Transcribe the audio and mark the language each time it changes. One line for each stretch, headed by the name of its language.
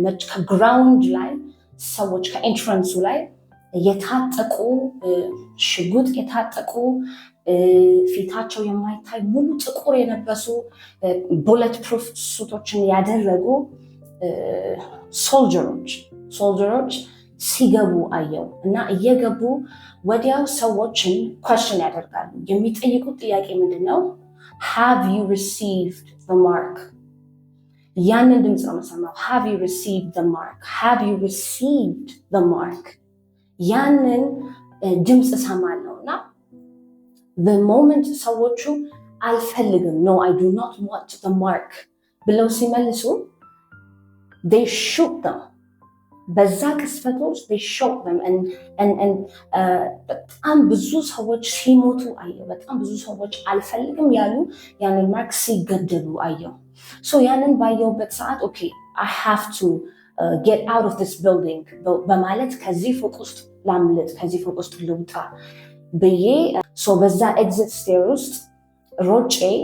Amharic: ከግራውንድ ላይ ሰዎች ከኤንትራንሱ ላይ የታጠቁ ሽጉጥ የታጠቁ ፊታቸው የማይታይ ሙሉ ጥቁር የለበሱ ቡሌት ፕሩፍ ሱቶችን ያደረጉ ሶልጀሮች ሲገቡ አየው እና እየገቡ ወዲያው ሰዎችን question ያደርጋሉ። የሚጠይቁት ጥያቄ ምንድነው?
English: have you received the mark?
Amharic: ያንን ድምፅ ነው የምሰማው።
English: have you received the mark? have you received the mark?
Amharic: ያንን ድምፅ እሰማለሁ እና
English: the moment
Amharic: ሰዎቹ አልፈልግም
English: no I do not want the mark
Amharic: ብለው ሲመልሱ
English: they shook them
Amharic: በዛ ቅስፈት ውስጥ
English: they shook them and
Amharic: በጣም ብዙ ሰዎች ሲሞቱ አየው። በጣም ብዙ ሰዎች አልፈልግም ያሉ ያንን ማርክ ሲገደሉ አየው። so ያንን ባየውበት ሰዓት
English: okay I have to get out of this building
Amharic: በማለት ከዚህ ፎቅ ውስጥ ላምልጥ ከዚህ ፎቅ ውስጥ ልውጣ ብዬ so በዛ ኤግዚት ስቴር ውስጥ ሮጬ